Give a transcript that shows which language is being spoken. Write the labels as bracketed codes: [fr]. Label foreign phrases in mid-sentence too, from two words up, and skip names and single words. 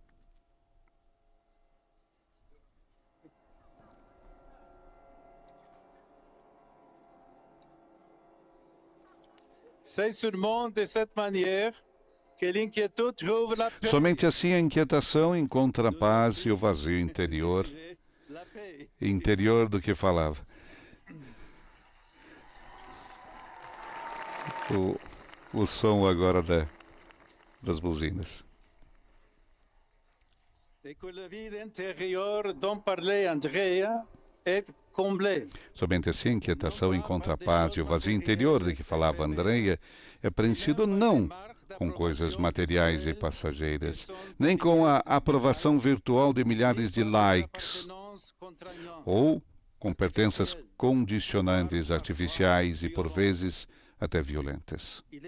[pt] Somente assim a inquietação encontra a paz e o vazio interior do que falava. O som agora das buzinas. [fr] Et que la vie intérieure dont parlait Andrea est comblé. [pt] Somente assim a inquietação encontra a paz e o vazio interior de que falava Andreia é preenchido não com coisas materiais e passageiras, nem com a aprovação virtual de milhares de likes, ou com pertenças condicionantes artificiais e, por vezes, até violentas.